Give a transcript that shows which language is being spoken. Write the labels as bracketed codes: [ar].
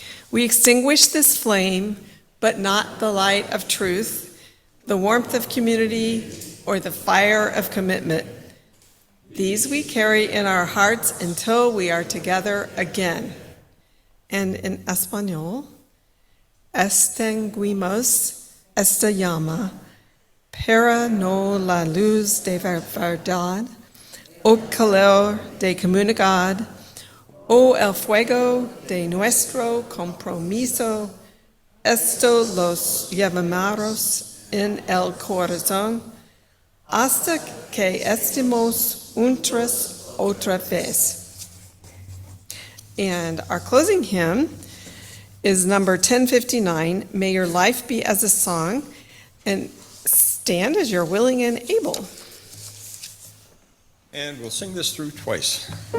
[en] We extinguish this flame, but not the light of truth, the warmth of community, or the fire of commitment. These we carry in our hearts until we are together again. [es] And in Español, extinguimos esta llama para no la luz de verdad, o calor de comunidad, o el fuego de nuestro compromiso. Esto los llevamos en el corazón hasta que estemos juntos otra vez. [en] And our closing hymn is number 1059, May Your Life Be as a Song, and stand as you're willing and able. And we'll sing this through twice.